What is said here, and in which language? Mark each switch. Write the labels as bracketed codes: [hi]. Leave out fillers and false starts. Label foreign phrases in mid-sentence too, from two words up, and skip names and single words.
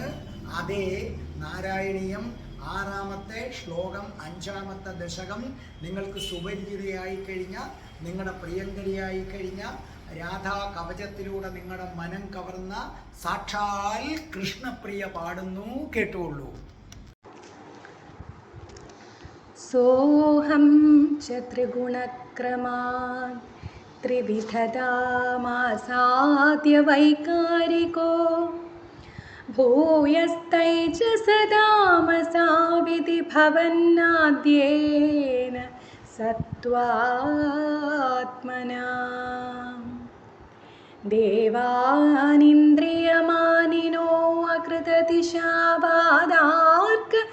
[ml] അതേ നാരായണീയം 6-ാമത്തെ ശ്ലോകം 5-ാമത്തെ ദശകം നിങ്ങൾക്ക് സുപരിചിതയായി കഴിഞ്ഞ, നിങ്ങളുടെ പ്രിയങ്കരിയായി കഴിഞ്ഞ, രാധാ കവചത്തിലൂടെ നിങ്ങളുടെ മനം കവർന്ന സാക്ഷാൽ കൃഷ്ണപ്രിയ പാടുന്നു. കേട്ടുകൊള്ളൂ. [sa] सोऽहं च त्रिगुणक्रमान् त्रिविधतामासाद्य वैकारिको भूयस्तैजसदामसा विधिभवन्नाद्येन सत्त्वात्मना देवानिन्द्रियमानिनो अकृतदिशावादार्क